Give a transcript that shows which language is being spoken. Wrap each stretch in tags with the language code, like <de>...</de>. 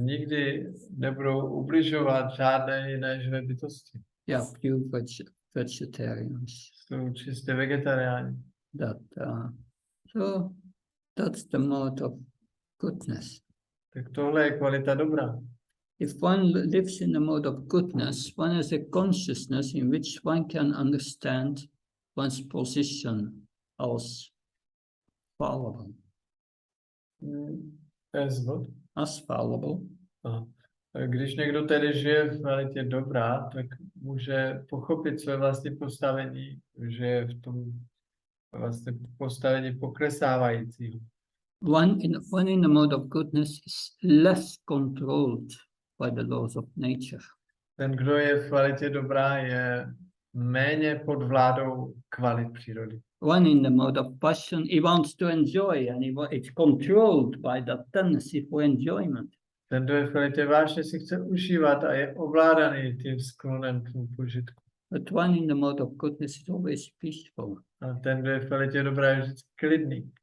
<cs>Nikdy nebudou ubližovat žádné jiné živé bytosti.</cs> <en>Yeah, pure vegetarians.</en> <cs>Jsou čistě vegetariáni.</cs> <en>So that's the mode of goodness.</en> <cs>Tak tohle je kvalita dobra.</cs> <en>If one lives in the mode of goodness, one has a consciousness in which one can understand one's position as fallible. As fallible.</en> <cs>Když někdo tedy žije v kvalitě dobrá, tak může pochopit své vlastní postavení, že je v tom vlastně postavení poklesávajícího.</cs> <en>One in the mode of goodness is less controlled by the laws of nature.</en> <cs>Ten, kdo je v kvalitě dobrá, je méně pod vládou kvalit přírody.</cs> <en>One in the mode of passion, he wants to enjoy, and it's controlled by that tendency for enjoyment.</en> <cs>Ten, kdo je v kvalitě vášně, si chce užívat a je ovládaný tím sklonem k tomu požitku.</cs> <en>But one in the mode of goodness is always peaceful.</en> <cs>A ten, kdo je v kvalitě dobrá, je vždycky klidný.</cs>